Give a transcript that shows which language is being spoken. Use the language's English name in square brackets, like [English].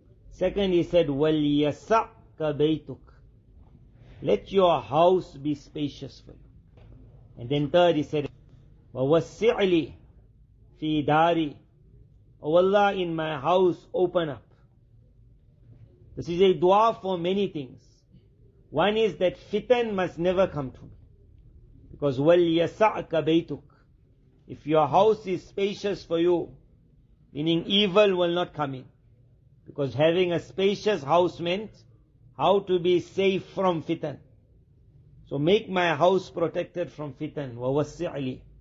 [English] Second he said, [Arabic] وَلْيَسَعْكَ بَيْتُكَ. [English] Let your house be spacious for you. And then third he said, [Arabic] وَوَسِّعْلِي فِي دَارِي. [English] Oh Allah, in my house open up. This is a dua for many things. One is that fitan must never come to me. Because [Arabic] وَلْيَسَعْكَ بَيْتُكَ. [English] If your house is spacious for you, meaning evil will not come in. Because having a spacious house meant how to be safe from fitan. So make my house protected from fitan. [Arabic] وَوَسِّعْلِي.